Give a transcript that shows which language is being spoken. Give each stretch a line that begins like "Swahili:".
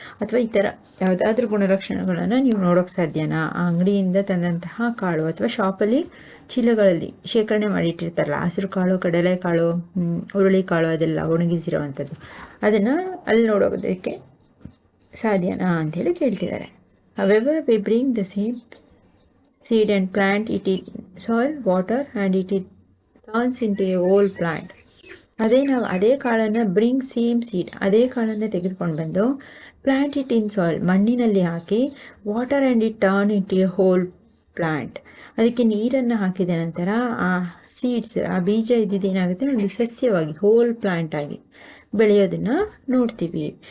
Kannada: ಅಥವಾ ಈ ಥರ ಯಾವುದಾದ್ರೂ ಗುಣಲಕ್ಷಣಗಳನ್ನು ನೀವು ನೋಡೋಕ್ಕೆ ಸಾಧ್ಯನಾ? ಆ ಅಂಗಡಿಯಿಂದ ತಂದಂತಹ ಕಾಳು ಅಥವಾ ಶಾಪಲ್ಲಿ ಚೀಲಗಳಲ್ಲಿ ಶೇಖರಣೆ ಮಾಡಿಟ್ಟಿರ್ತಾರಲ್ಲ, ಹಸಿರು ಕಾಳು, ಕಡಲೆಕಾಳು, ಹುರುಳಿಕಾಳು, ಅದೆಲ್ಲ ಒಣಗಿಸಿರೋವಂಥದ್ದು, ಅದನ್ನು ಅಲ್ಲಿ ನೋಡೋದಕ್ಕೆ ಸಾಧ್ಯನಾ ಅಂಥೇಳಿ ಕೇಳ್ತಿದ್ದಾರೆ.
English: However, we bring the same seed and plant it in soil, water, and it turns into a whole plant.
Kannada: ನಾವು ಅದೇ ಕಾಳನ್ನು
English: bring same seed,
Kannada: ಅದೇ ಕಾಳನ್ನು ತೆಗೆದುಕೊಂಡು ಬಂದು
English: plant it in soil,
Kannada: ಮಣ್ಣಿನಲ್ಲಿ ಹಾಕಿ,
English: water and it turn it a hole plant,
Kannada: ಅದಕ್ಕೆ ನೀರನ್ನು ಹಾಕಿದ ನಂತರ ಆ ಸೀಡ್ಸ್, ಆ ಬೀಜ ಇದ್ದಿದ್ದೇನಾಗುತ್ತೆ, ಒಂದು ಸಸ್ಯವಾಗಿ ಹೋಲ್ ಪ್ಲಾಂಟ್ ಆಗಿ ಬೆಳೆಯೋದನ್ನು ನೋಡ್ತೀವಿ.